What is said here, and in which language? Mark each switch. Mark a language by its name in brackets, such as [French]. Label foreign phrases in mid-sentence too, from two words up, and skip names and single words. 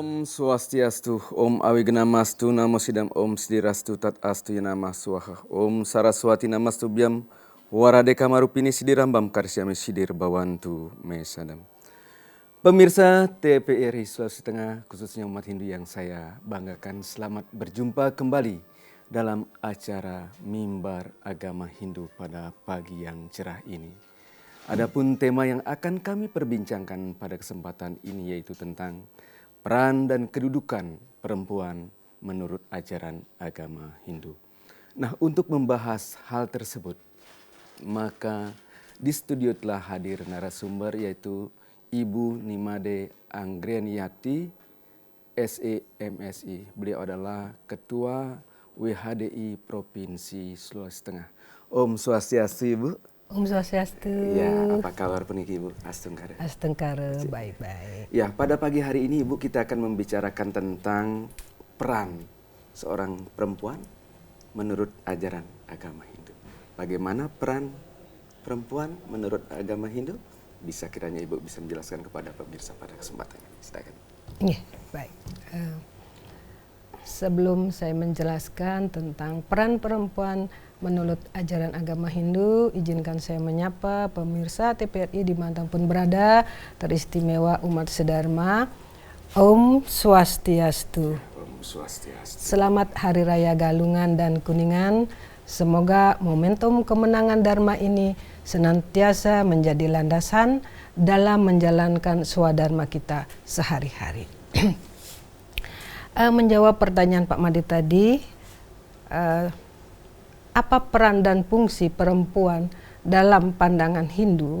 [Sanskrit] स्वस्त्यस्तु ॐ अविघ्नमस्तु नमः सिद्धम् ॐ सिद्धिरस्तु तदस्तु यनम स्वाहा ॐ सरस्वति नमस्तुभ्यं वरदे कामरूपिणि सिद्धारम्भं करिष्यामि सिद्धिर्भवतु मे सदा. [Indonesian] Pemirsa TPRI Sulawesi Tengah, khususnya umat Hindu yang saya banggakan, selamat berjumpa kembali dalam acara Mimbar Agama Hindu pada pagi yang cerah ini. Adapun tema yang akan kami perbincangkan pada kesempatan ini yaitu tentang peran dan kedudukan perempuan menurut ajaran agama Hindu. Nah, untuk membahas hal tersebut, maka di studio telah hadir narasumber yaitu Ibu Nimade Anggreniati, SEMSI. Beliau adalah Ketua WHDI Provinsi Sulawesi Tengah. [Balinese] Om Swastiastu, Ibu. Om Swastiastu. [Indonesian] Ya, apa kabar peniki Ibu? Astungkara. Astungkara, baik-baik. Ya, pada pagi hari ini Ibu kita akan membicarakan tentang peran seorang perempuan menurut ajaran agama Hindu. Bagaimana peran perempuan menurut agama Hindu? Bisa kiranya Ibu bisa menjelaskan kepada pemirsa pada kesempatan ini. Silakan. Iya, baik. Sebelum saya menjelaskan tentang peran perempuan menurut ajaran agama Hindu, izinkan saya menyapa pemirsa TPRI dimanapun berada, teristimewa umat sedharma. [Balinese] Om Swastiastu. Om Swastiastu. [Indonesian] Selamat Hari Raya Galungan dan Kuningan. Semoga momentum kemenangan Dharma ini senantiasa menjadi landasan dalam menjalankan swadharma kita sehari-hari. Menjawab pertanyaan Pak Madi tadi, apa peran dan fungsi perempuan dalam pandangan Hindu?